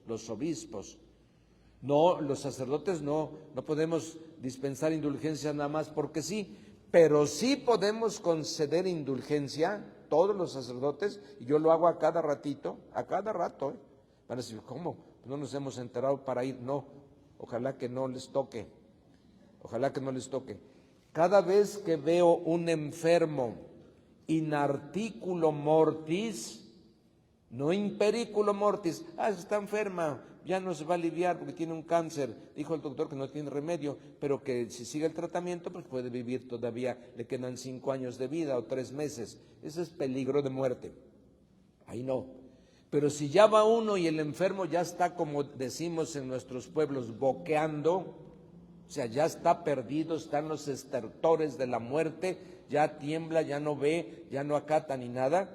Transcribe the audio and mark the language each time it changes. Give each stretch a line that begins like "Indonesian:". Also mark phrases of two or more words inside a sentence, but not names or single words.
Spanish: No, los sacerdotes no podemos dispensar indulgencia nada más porque sí, pero sí podemos conceder indulgencia, todos los sacerdotes, y yo lo hago a cada rato. Van a decir: ¿cómo? No nos hemos enterado para ir. No, ojalá que no les toque. Cada vez que veo un enfermo
Latin: in articulo mortis,
Spanish: no
Latin: in periculo mortis,
Spanish: está enferma, ya no se va a aliviar porque tiene un cáncer, dijo el doctor que no tiene remedio, pero que si sigue el tratamiento pues puede vivir todavía, le quedan 5 años de vida o 3 meses, ese es peligro de muerte. Ahí no. Pero si ya va uno y el enfermo ya está, como decimos en nuestros pueblos, boqueando, o sea, ya está perdido, están los estertores de la muerte, ya tiembla, ya no ve, ya no acata ni nada.